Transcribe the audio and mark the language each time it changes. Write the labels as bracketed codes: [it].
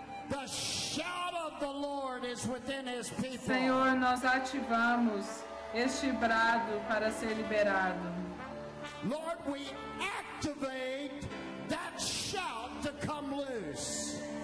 [en] The shout of the Lord is within his people. [pt] Senhor, nós ativamos este brado para ser liberado. [en] Lord, we activate that shout to come loose.